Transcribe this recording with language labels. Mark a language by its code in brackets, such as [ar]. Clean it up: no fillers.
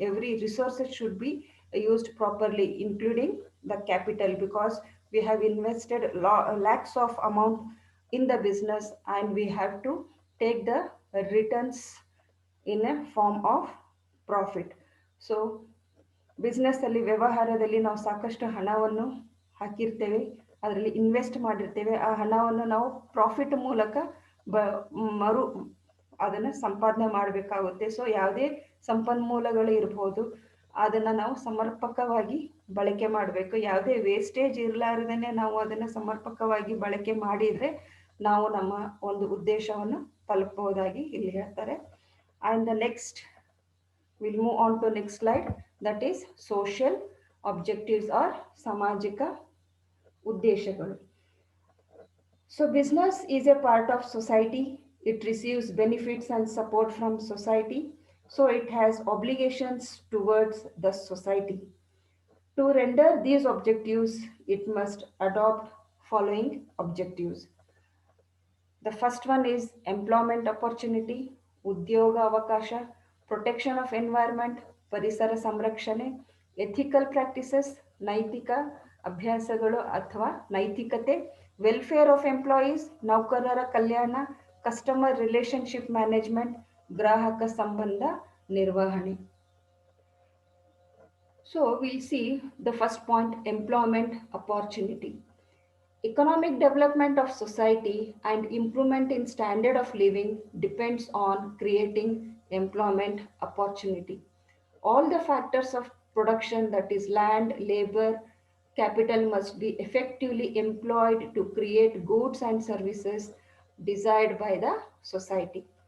[en] Every resources should be used properly, including the capital, because we have invested lakhs of amount in the business and we have to take the returns in a form of profit. [kn] So business ಅಲ್ಲಿ, ವ್ಯವಹಾರದಲ್ಲಿ ನಾವು ಸಾಕಷ್ಟು ಹಣವನ್ನು ಹಾಕಿರ್ತೇವೆ, ಅದರಲ್ಲಿ invest ಮಾಡಿರ್ತೇವೆ, ಆ ಹಣವನ್ನು ನಾವು ಪ್ರಾಫಿಟ್ ಮೂಲಕ ಬ ಮರು ಅದನ್ನು ಸಂಪಾದನೆ ಮಾಡಬೇಕಾಗುತ್ತೆ. ಸೊ ಯಾವುದೇ ಸಂಪನ್ಮೂಲಗಳು ಇರ್ಬೋದು, ಅದನ್ನು ನಾವು ಸಮರ್ಪಕವಾಗಿ ಬಳಕೆ ಮಾಡಬೇಕು. ಯಾವುದೇ ವೇಸ್ಟೇಜ್ ಇರಲಾರ್ದೇ ನಾವು ಅದನ್ನು ಸಮರ್ಪಕವಾಗಿ ಬಳಕೆ ಮಾಡಿದರೆ ನಾವು ನಮ್ಮ ಒಂದು ಉದ್ದೇಶವನ್ನು ತಲುಪಬಹುದಾಗಿ ಇಲ್ಲಿ ಹೇಳ್ತಾರೆ. [en] and the next will move on to next slide, that is social objectives or [kn] ಸಾಮಾಜಿಕ ಉದ್ದೇಶಗಳು. [en] So business is a part of society. It receives benefits and support from society. So it has obligations towards the society. To render these objectives, it must adopt following objectives. The first one is employment opportunity, [kn] ಉದ್ಯೋಗ ಅವಕಾಶ, [en] protection of environment, [kn] ಪರಿಸರ ಸಂರಕ್ಷಣೆ, [en] ethical practices, [kn] ನೈತಿಕ ಅಭ್ಯಾಸಗಳು ಅಥವಾ ನೈತಿಕತೆ, [en] welfare of employees, [kn] ನೌಕರರ ಕಲ್ಯಾಣ, [en] customer relationship management, [kn] ಗ್ರಾಹಕ ಸಂಬಂಧ ನಿರ್ವಹಣೆ. [en] So we'll see the first point, employment opportunity. Economic development of society and improvement in standard of living depends on creating employment opportunity. All the factors of production, that is land, labor, capital, must be effectively employed to create goods and services desired by the society.